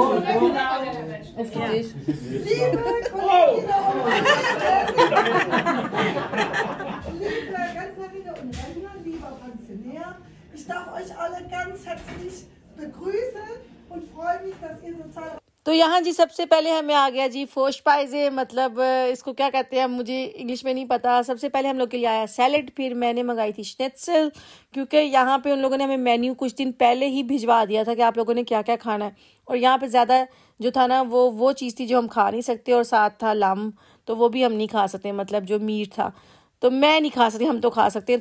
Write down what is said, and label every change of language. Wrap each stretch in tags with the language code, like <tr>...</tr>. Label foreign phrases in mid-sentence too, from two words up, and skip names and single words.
<de>Auf den Tisch. Liebe Rentnerinnen und Rentner, lieber Pensionär, ich darf euch alle ganz herzlich begrüßen und freue mich, dass ihr so zahlreich।</de> <hi>तो यहाँ जी सबसे पहले हमें आ गया जी फोश पाइजे, मतलब इसको क्या कहते हैं मुझे इंग्लिश में नहीं पता। सबसे पहले हम लोग के लिए आया सैलेड, फिर मैंने मंगाई थी स्नेत्सल, क्योंकि यहाँ पे उन लोगों ने हमें मेन्यू कुछ दिन पहले ही भिजवा दिया था कि आप लोगों ने क्या क्या खाना है। और यहाँ पे ज़्यादा जो था ना वो चीज़ थी जो हम खा नहीं सकते, और साथ था लम, तो वो भी हम नहीं खा सकते, मतलब जो मीट था तो मैं नहीं खा सकती, हम तो खा सकते हैं।</hi>